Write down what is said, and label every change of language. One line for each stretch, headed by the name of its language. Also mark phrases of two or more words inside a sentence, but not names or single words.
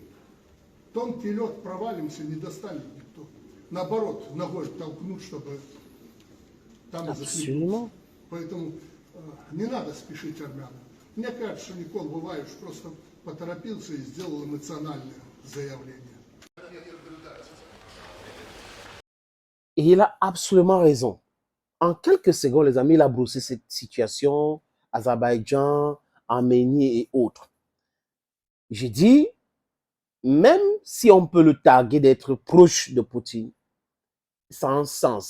Russian: Тонкий лед, провалимся, не достанет никто. Наоборот, ногой толкнуть, чтобы там захлебнулся. Поэтому не надо спешить армянам. Мне кажется, что Никол Буваевич просто поторопился и сделал эмоциональное заявление.
French: Et il a absolument raison. En quelques secondes, les amis, il a brossé cette situation, Azerbaïdjan, Arménie et autres. J'ai dit, même si on peut le taguer d'être proche de Poutine, ça a un sens.